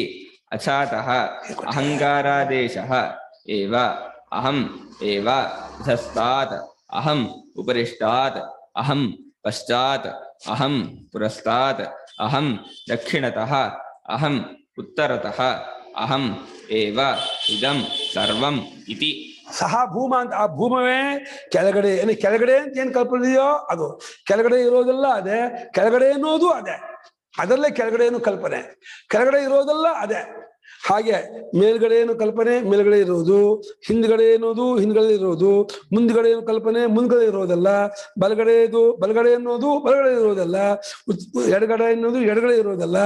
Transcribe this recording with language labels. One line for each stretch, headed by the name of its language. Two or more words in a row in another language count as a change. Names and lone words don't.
Sanskrit: अचातः अहङ्कारादेशः एव अहम् एव धस्तात् ಅಹಂ ಉಪರಿಷ್ಟಾತ್ ಅಹಂ ಪಶ್ಚಾತ್ ಅಹಂ ಪುರಸ್ತಾತ್ ಅಹಂ ದಕ್ಷಿಣತಃ ಅಹಂ ಉತ್ತರತಃ ಅಹಂ ಏವ ಇದಂ ಸರ್ವಂ ಇತಿ.
Kannada: ಸಹ ಭೂಮ ಅಂತ ಆ ಭೂಮವೇ ಕೆಳಗಡೆ ಕೆಳಗಡೆ ಅಂತ ಏನ್ ಕಲ್ಪನೆ ಇದೆಯೋ ಅದು ಕೆಳಗಡೆ ಇರೋದೆಲ್ಲ ಅದೇ, ಕೆಳಗಡೆ ಅನ್ನೋದು ಅದೇ, ಅದರಲ್ಲೇ ಕೆಳಗಡೆ ಏನು ಕಲ್ಪನೆ, ಕೆಳಗಡೆ ಇರೋದೆಲ್ಲ ಅದೇ. ಹಾಗೆ ಮೇಲ್ಗಡೆ ಏನು ಕಲ್ಪನೆ ಮೇಲ್ಗಡೆ ಇರೋದು, ಹಿಂದ್ಗಡೆ ಅನ್ನೋದು ಹಿಂದ್ಗಡೆ ಇರೋದು, ಮುಂದ್ಗಡೆ ಏನು ಕಲ್ಪನೆ ಮುಂದ್ಗಡೆ ಇರೋದಲ್ಲ, ಬಲಗಡೆ ಅನ್ನೋದು ಬಲಗಡೆ ಇರೋದಲ್ಲ, ಎಡಗಡೆ ಅನ್ನೋದು ಎಡಗಡೆ ಇರೋದಲ್ಲ.